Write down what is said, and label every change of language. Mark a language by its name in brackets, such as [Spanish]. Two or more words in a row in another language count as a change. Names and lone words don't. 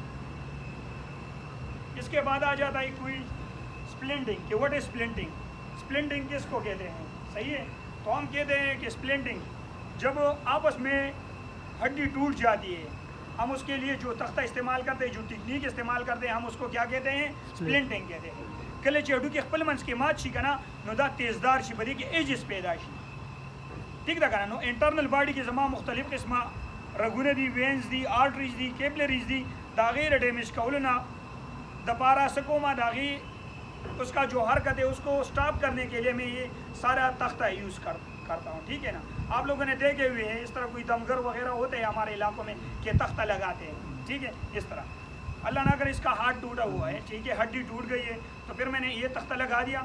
[Urdu] اس کے بعد آ جاتا ہے کوئی سپلنٹنگ کہ [English] what is splinting. [Urdu] سپلنٹنگ کس کو کہتے ہیں؟ صحیح ہے. تو ہم کہتے ہیں کہ سپلنٹنگ جب آپس میں ہڈی ٹوٹ جاتی ہے, ہم اس کے لیے جو تختہ استعمال کرتے ہیں, جو ٹیکنیک استعمال کرتے ہیں, ہم اس کو کیا کہتے ہیں؟ سپلنٹنگ کہتے ہیں. [Pashto] کله چې هډوکي خپل منځ کې مات شي که نه, نو دا تیزدار شي, په دې کې ایجز پیدا شي. ٹھیک ده که نه؟ نو [English] internal body [Pashto] کې زما مختلف قسمه رګونه دي, وینز دي, آرټریز دي, کیپلریز دي. د هغې د ډیمیج کولو نه دپاره څه کومه, د هغې [Urdu] اس کا جو حرکت ہے اس کو اسٹاپ کرنے کے لیے میں یہ سارا تختہ یوز کرتا ہوں. ٹھیک ہے نا. آپ لوگوں نے دیکھے ہوئے ہیں اس طرح کوئی دمگر وغیرہ ہوتے ہیں ہمارے علاقوں میں کہ تختہ لگاتے ہیں. ٹھیک ہے. اس طرح اللہ نہ کرے اس کا ہاتھ ٹوٹا ہوا ہے, ٹھیک ہے, ہڈی ٹوٹ گئی ہے, تو پھر میں نے یہ تختہ لگا دیا.